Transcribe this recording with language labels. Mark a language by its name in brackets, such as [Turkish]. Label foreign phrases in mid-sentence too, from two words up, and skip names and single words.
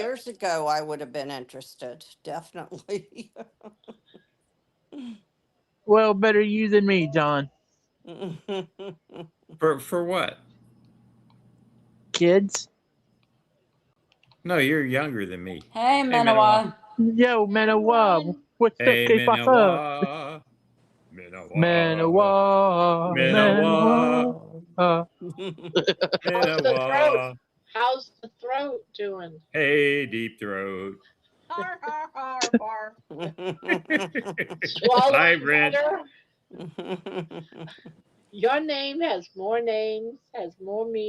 [English] years ago, I would have been interested, definitely. Well, better you than me, John. For what? Kids. No, you're younger than me. Hey, Manawa. Manawa. Yo, Manawa. What's up, Hey, K-Papa? Manawa. Manawa. Manawa. Manawa. How's the throat? Manawa. How's the throat doing? Hey, deep throat. Har, har, har, har. Swallowing Brent. better? Your name has more names, has more meanings.